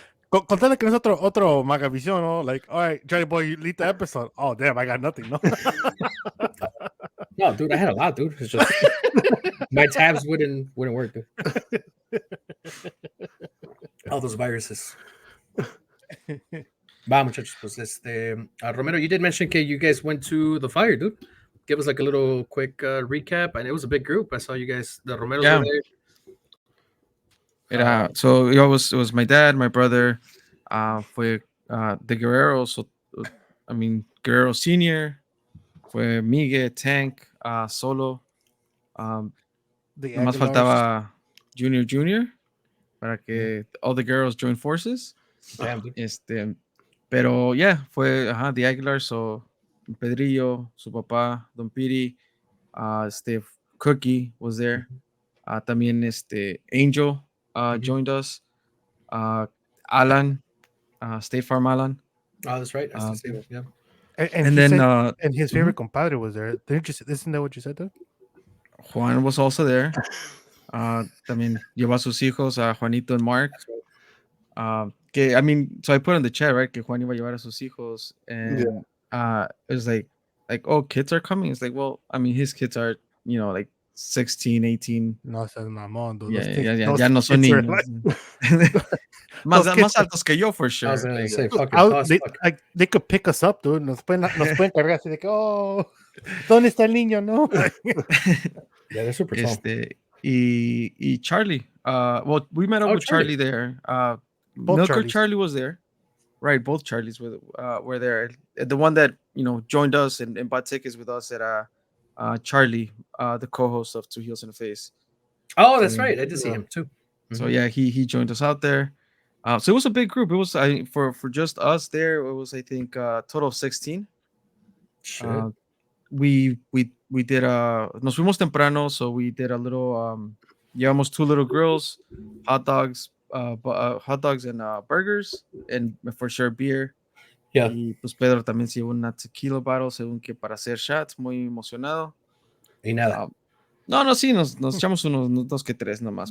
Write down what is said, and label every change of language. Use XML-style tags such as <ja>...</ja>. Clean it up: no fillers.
<es>Contale que no es otro Magavisión, ¿no?</es> <en>Like, all right, Johnny Boy, you lead the episode. Oh, damn, I got nothing, no? No, dude, I had a lot, dude. It's just my tabs wouldn't work, dude. All those viruses.</en> <es>Va, muchachos, pues</es> <en>Romero, you did mention que you guys went to the fire, dude. Give us like a little quick recap, and it was a big group. I saw you guys, the Romeros were there. So it was my dad, my brother, fue the Guerrero, so I mean Guerrero Senior, fue Miguel, Tank, Solo,</en> <es>más faltaba</es> <en>Junior,</en> <es>para que</es> <en>all the girls join forces. Damn, dude. Pero yeah, fue the Aguilar, so Pedrillo,</en> <es>su papá,</es> <en>Don Piri, Cookie was there. También Angel joined us. Alan, State Farm Alan. Oh, that's right. Yeah. And then and his favorite compadre was there. Isn't that what you said, though? Juan was also there.</en> <es>También llevó a sus hijos, a Juanito and Mark.</es> <en>So I put in the chat, right,</en> <es>que Juan iba a llevar a sus hijos,</es> <en>and it was like, oh, kids are coming. It's like, well, I mean, his kids are, like 16, 18.</en> <es>No seas mamón, dude. Ya no son niños. más altos que yo,</es> <en>for sure. I was gonna say, fucking they could pick us up, dude.</en> <es>Nos pueden cargar así de que, oh, ¿dónde está el niño? No.</es> <en>Yeah, they're super tall.</en> <es>Y Charlie.</es> <en>Well, we met up with Charlie there. Milker Charlie was there. Right, both Charlies were there. The one that joined us and bought tickets with us at Charlie, the co-host of Two Heels and a Face. Oh, that's right. I did see him too. So yeah, he joined us out there. So it was a big group. It was for just us there. It was, I think, a total of 16. Sure. We did</en> <es>nos fuimos temprano,</es> <en>so we did a little</en> <es>llevamos</es> <en>2 little grills, hot dogs and burgers, and for sure beer. Yeah.</en> <es>Y pues Pedro también se llevó una tequila bottle, según que para hacer shots, muy emocionado. Y nada. No, sí, nos echamos unos 2 que 3 nomás.</es>